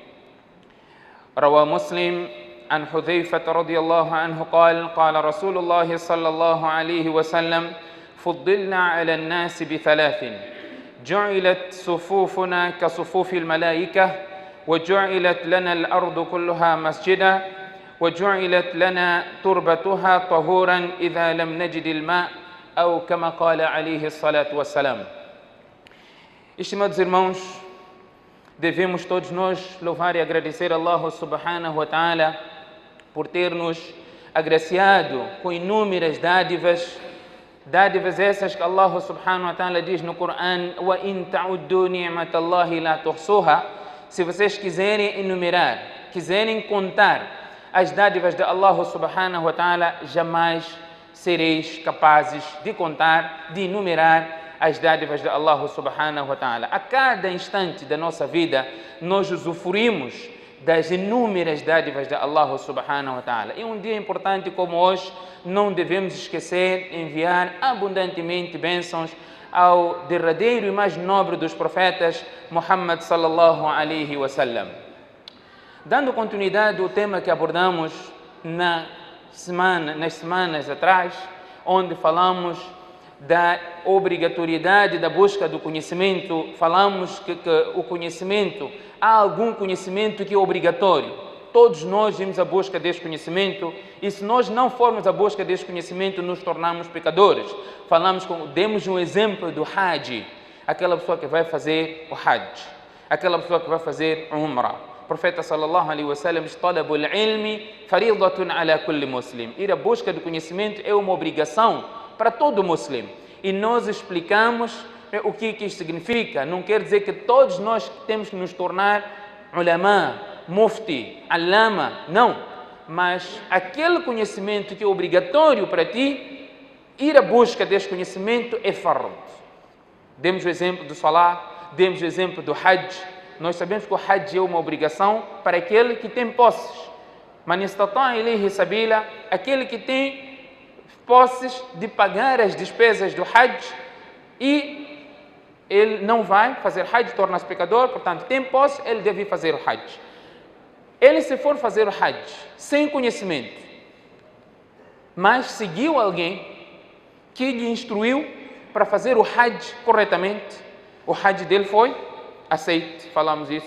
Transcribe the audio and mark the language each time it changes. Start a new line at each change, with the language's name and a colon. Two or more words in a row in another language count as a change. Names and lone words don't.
Arabic: روى مسلم عن حذيفة رضي الله عنه قال: قال رسول الله صلى الله عليه وسلم: فضلنا على الناس بثلاث: جعلت صفوفنا كصفوف الملائكة، وجعلت لنا الأرض كلها مسجدا، وجعلت لنا تربتها طهورا إذا لم نجد الماء، أو كما قال عليه الصلاة والسلام.
Portuguese: Estimados irmãos, devemos todos nós louvar e agradecer a
Arabic: الله سبحانه وتعالى
Portuguese: por ter nos agraciado com inúmeras dádivas essas que
Arabic: الله سبحانه وتعالى
Portuguese: diz no Corão:
Arabic: وإن تعدوا نعمة الله لا تحصوها.
Portuguese: Se vocês quiserem enumerar, quiserem contar as dádivas de
Arabic: الله سبحانه وتعالى,
Portuguese: jamais sereis capazes de contar, de enumerar as dádivas de
Arabic: الله سبحانه وتعالى.
Portuguese: A cada instante da nossa vida, nós usufruímos das inúmeras dádivas de
Arabic: الله سبحانه وتعالى.
Portuguese: E um dia importante como hoje, não devemos esquecer de enviar abundantemente bênçãos ao derradeiro e mais nobre dos profetas,
Arabic: محمد صلى الله عليه وسلم.
Portuguese: Dando continuidade ao tema que abordamos nas semanas atrás, onde falamos da obrigatoriedade da busca do conhecimento, falamos que o conhecimento, há algum conhecimento que é obrigatório. Todos nós vimos a busca deste conhecimento, e se nós não formos à busca deste conhecimento, nos tornamos pecadores. Demos um exemplo do Hajj, aquela pessoa que vai fazer o Hajj, aquela pessoa que vai fazer Umrah. O profeta
Arabic: صلى الله عليه وسلم
Portuguese: diz:
Arabic: طلب العلم فريضة على كل مسلم.
Portuguese: Ir à busca do conhecimento é uma obrigação para todo muslim. E nós explicamos o que isto significa. Não quer dizer que todos nós temos que nos tornar
Arabic: علماء مفتي علامة,
Portuguese: não. Mas aquele conhecimento que é obrigatório para ti, ir à busca deste conhecimento é fard. Demos o exemplo do Salah, demos o exemplo do Hajj. Nós sabemos que o Hajj é uma obrigação para aquele que tem posses.
Arabic: من استطاع إليه سبيلا,
Portuguese: aquele que tem posses de pagar as despesas do Hajj, e ele não vai fazer Hajj, torna-se pecador, portanto tem posse, ele deve fazer o Hajj. Ele, se for fazer o Hajj sem conhecimento, mas seguiu alguém que lhe instruiu para fazer o Hajj corretamente, o Hajj dele foi aceito, falamos isso.